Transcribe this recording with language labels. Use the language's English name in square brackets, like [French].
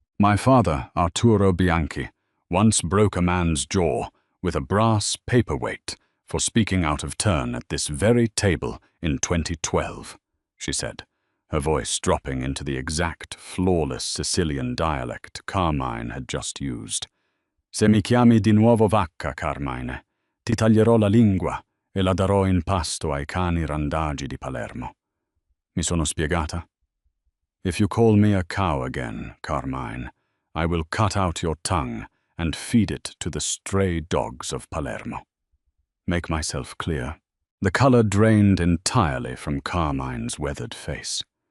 [English] My father, Arturo Bianchi, once broke a man's jaw with a brass paperweight for speaking out of turn at this very table in 2012, she said, her voice dropping into the exact, flawless Sicilian dialect Carmine had just used. [Italian] Se mi chiami di nuovo vacca, Carmine, ti taglierò la lingua e la darò in pasto ai cani randagi di Palermo. Mi sono spiegata? [English] If you call me a cow again, Carmine, I will cut out your tongue and feed it to the stray dogs of Palermo. Make myself clear. The color drained entirely from Carmine's weathered face.